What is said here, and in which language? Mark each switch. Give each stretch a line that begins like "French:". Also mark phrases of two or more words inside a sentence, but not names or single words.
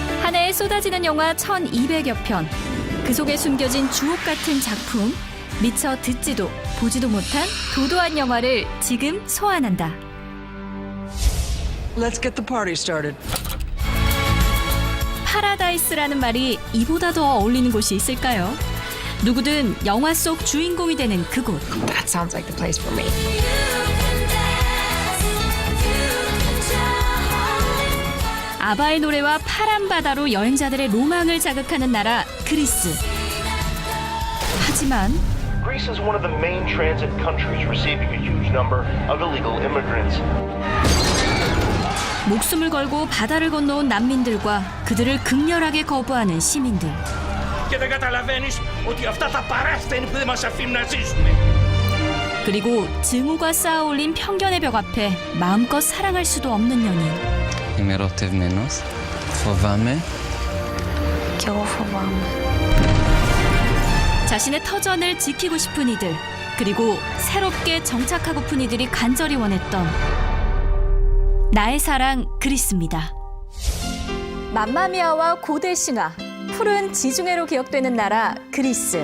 Korean: 한 해에 쏟아지는 영화 1,200여 편. 그 속에 숨겨진 주옥 같은 작품. 미처 듣지도 보지도 못한 도도한 영화를 지금 소환한다.
English: Let's get the party started.
Korean: 파라다이스라는 말이 이보다 더 어울리는 곳이 있을까요? 누구든 영화 속 주인공이 되는 그곳.
English: That sounds like the place for me.
Korean: 아바의 노래와 파란 바다로 여행자들의 로망을 자극하는 나라 그리스. 하지만
English: Greece is one of the main transit countries receiving a huge number of illegal immigrants.
Korean: 목숨을 걸고 바다를 건너온 난민들과 그들을 극렬하게 거부하는 시민들.
Greek: Και δεν καταλαβαίνεις ότι αυτά τα παράστα που δεν μας αφήνουν να ζήσουμε.
Korean: 그리고 증오가 쌓아올린 편견의 벽 앞에 마음껏 사랑할 수도 없는 연인.
Greek: είμαι ερωτευμένος. Φοβάμαι. κι εγώ φοβάμαι.
Korean: 자신의 터전을 지키고 싶은 이들, 그리고 새롭게 정착하고픈 이들이 간절히 원했던 나의 사랑 그리스입니다. 맘마미아와 고대 신화, 푸른 지중해로 기억되는 나라 그리스.